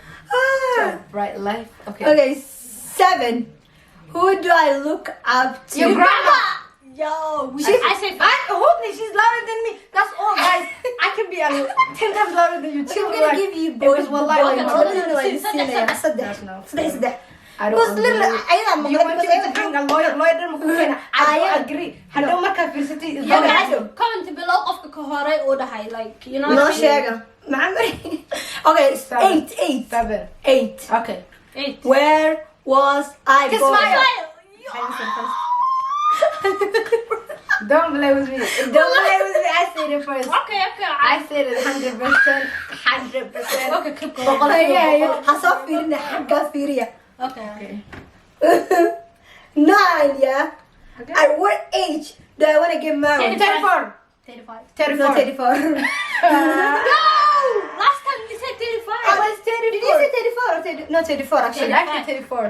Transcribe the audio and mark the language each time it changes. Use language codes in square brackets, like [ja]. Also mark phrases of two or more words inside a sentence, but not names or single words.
[en] Ah. To a bright life. Okay. Okay, 7. Who do I look up to? Your grandma. Yo, I say Hopefully she's louder than me. That's all, guys. I can be 10 times louder than you. I'm Chill, gonna like, give you it boys was wallahi. boys. Okay, No, no, no, okay, it's [so] saddex, Sinaya. saddex. Saddex. [en] I Because don't literally, agree. [so] ayada ma [en] You want me to bring a lawyer [so] dhan ma ku keena? [en] I I don't am- agree. [so] Hadhow markaa fiirsatay is [en] Yo, okay. guys, comment below [so] qofka ka horay uu dhahay, [en] like, you know. No sheega. Okay, 8. 8. 7. 8. Okay. 8. Where was I Kiss born? smile. I said first. Don't play with me. Don't play with me. I said it first. Okay. I said it 100%. 100%. Okay, keep going. [so] Ha soo fiirina xaggaa fiiriya. [en] Okay. 9, yeah? Okay. At what age do I want to get married? 34. 35. No, 34. No! Last time you said 35. I was 34. Did you say 34 or 30? No, 34 actually. Actually 34.